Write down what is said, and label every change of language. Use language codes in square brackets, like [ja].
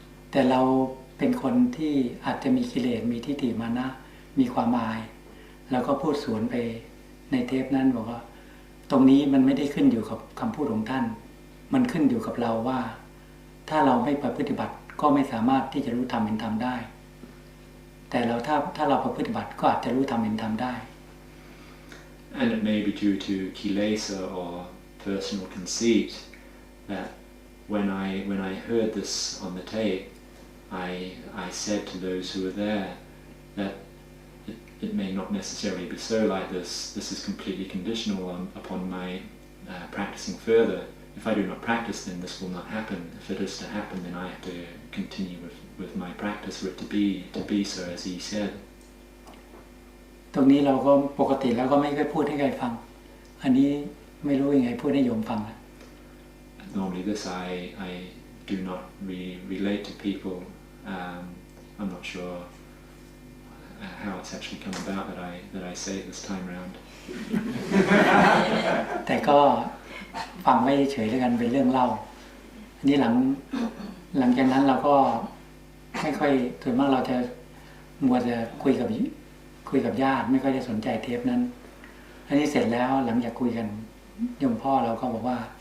[th] แต่เราเป็นคนที่อาจจะมีกิเลสมีทิฏฐิมานะมีความอายแล้วก็พูดสวนไปในเทปนั้นบอกว่าตรงนี้มันไม่ได้ขึ้นอยู่กับคำพูดของท่านมันขึ้นอยู่กับเราว่าถ้าเราไม่ปฏิบัติก็ไม่สามารถที่จะรู้ธรรมเห็นธรรมได้แต่เราถ้าเราปฏิบัติก็อาจจะรู้ธรรมเห็นธรรมได้ [en] And it may be due to kilesa or personal conceit that when I heard this on the tape, I said to those who were there that it may not necessarily be so like this. This is completely conditional upon my practicing further. If I do not practice, then this will not happen. If it is to happen, then I have to continue with my practice for it to be so, as he said. [th] ตรงนี้เราก็ปกติแล้วก็ไม่เคยพูดให้ใครฟังอันนี้ไม่รู้ยังไงพูดให้โยมฟังนะ [en] Normally this I do not relate to people. I'm not sure how it's actually come about that I say it this time round. [th] แต่ก็ฟังไว้เฉยๆแล้วกันเป็นเรื่องเล่าอันนี้หลังจากนั้นเราก็ไม่ค่อยส่วนมากเราจะมัวจะคุยกับญาติไม่ค่อยจะสนใจเทปนั้นอันนี้เสร็จแล้วหลังจากคุยกันโยมพ่อเราก็บอกว่า